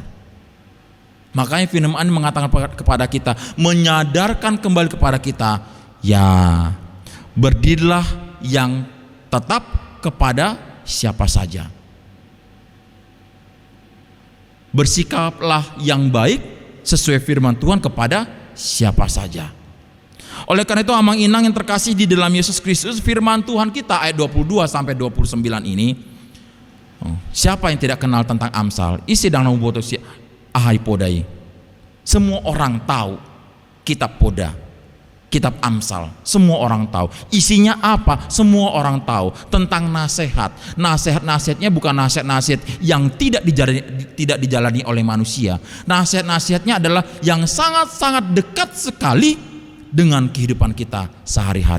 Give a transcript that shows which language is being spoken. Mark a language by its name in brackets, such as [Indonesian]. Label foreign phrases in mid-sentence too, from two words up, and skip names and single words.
[Indonesian] Makanya firman mengatakan kepada kita, menyadarkan kembali kepada kita, ya berdirilah yang tetap kepada siapa saja. Bersikaplah yang baik sesuai firman Tuhan kepada siapa saja. Oleh karena itu [Batak Toba] amang inang [Indonesian] yang terkasih di dalam Yesus Kristus, firman Tuhan kita ayat 22 sampai 29 ini, siapa yang tidak kenal tentang Amsal? Isi dalam boto si ahai podai. Semua orang tahu kitab Poda, kitab Amsal. Semua orang tahu. Isinya apa? Semua orang tahu tentang nasihat. Nasihatnya bukan nasihat yang tidak dijalani oleh manusia. Nasihatnya adalah yang sangat-sangat dekat sekali dengan kehidupan kita sehari-hari.